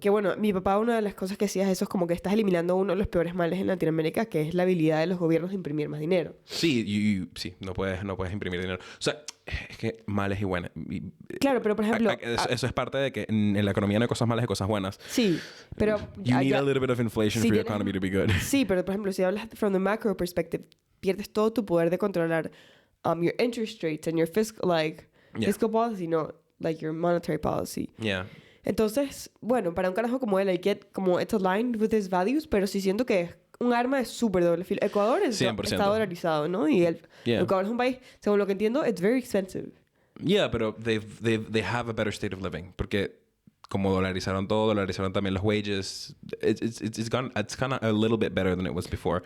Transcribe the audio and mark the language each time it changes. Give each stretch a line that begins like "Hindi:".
Spanish: Que bueno, mi papá, una de las cosas que hacía eso es como que estás eliminando uno de los peores males en Latinoamérica, que es la habilidad de los gobiernos de imprimir más dinero. Sí, sí, no puedes imprimir dinero. O sea, es que males y buenas. Claro, pero por ejemplo... Eso es parte de que en la economía no hay cosas malas y cosas buenas. Sí, pero...
English: You need a little bit of inflation for your economy to be good.
Spanish: Sí, pero por ejemplo, si hablas
English: from the macro perspective,
Spanish: pierdes todo tu poder de controlar
English: your interest rates and your fiscal policy, no, like your monetary policy. Yeah.
Spanish: Entonces, bueno, para un carajo como él, como
English: it's aligned with his values,
Spanish: pero sí siento que es un arma de súper doble filo. Ecuador está dolarizado, ¿no? Y Ecuador es un país, según lo que entiendo,
English: it's very expensive. Yeah,
Spanish: pero
English: they have a better state of living.
Spanish: Porque como dolarizaron todo, dolarizaron también los wages.
English: It's kind of a little bit better than it was before.